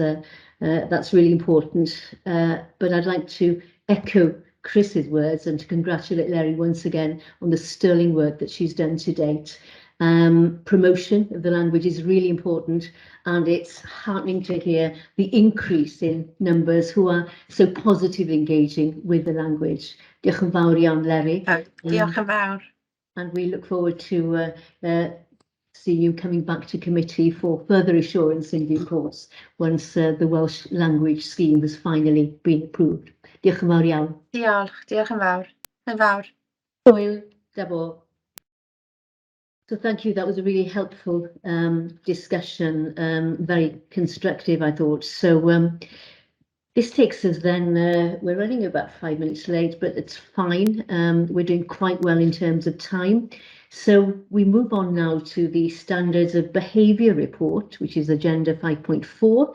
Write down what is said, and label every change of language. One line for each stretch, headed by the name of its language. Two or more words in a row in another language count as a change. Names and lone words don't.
English: That's really important. But I'd like to echo Chris's words and to congratulate Larry once again on the sterling work that she's done to date. Promotion of the language is really important, and it's heartening to hear the increase in numbers who are so positively engaging with the language.
Welsh: Diolch yn fawr iawn, Larry. Diolch yn fawr.
English: And we look forward to see you coming back to committee for further assurance in due course once the Welsh language scheme has finally been approved.
Welsh: Diolch yn fawr iawn. Diolch yn fawr. Yn fawr. Hwyl,
English: Debo. So thank you. That was a really helpful discussion, very constructive, I thought. So this takes us then, we're running about 5 minutes late, but it's fine. We're doing quite well in terms of time. So we move on now to the Standards of Behaviour report, which is Agenda 5.4.